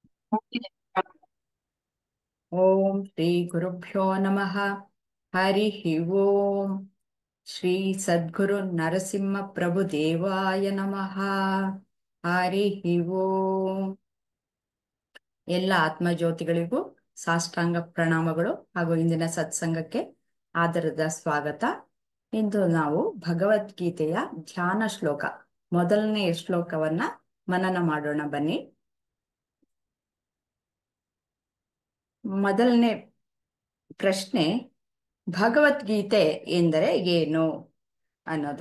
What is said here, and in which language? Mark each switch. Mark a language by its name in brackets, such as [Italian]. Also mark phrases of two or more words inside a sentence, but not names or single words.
[Sanskrit] ಓಂ ಶ್ರೀ ಗುರುಭ್ಯೋ ನಮಃ. ಹರಿ ಓಂ. ಶ್ರೀ ಸದ್ಗುರು ನರಸಿಂಹ ಪ್ರಭು ದೇವಾಯ ನಮಃ. ಹರಿ ಓಂ. [Kannada] ಎಲ್ಲ ಆತ್ಮಜ್ಯೋತಿಗಳಿಗೂ ಸಾಷ್ಟಾಂಗ ಪ್ರಣಾಮಗಳು ಹಾಗೂ ಇಂದಿನ ಸತ್ಸಂಗಕ್ಕೆ ಆದರದ ಸ್ವಾಗತ. ಇಂದು ನಾವು ಭಗವದ್ಗೀತೆಯ ಧ್ಯಾನ ಶ್ಲೋಕ ಮೊದಲನೇ ಶ್ಲೋಕವನ್ನ ಮನನ ಮಾಡೋಣ ಬನ್ನಿ. ಮೊದಲನೇ ಪ್ರಶ್ನೆ, ಭಗವದ್ಗೀತೆ ಎಂದರೆ ಏನು ಅನ್ನೋದು.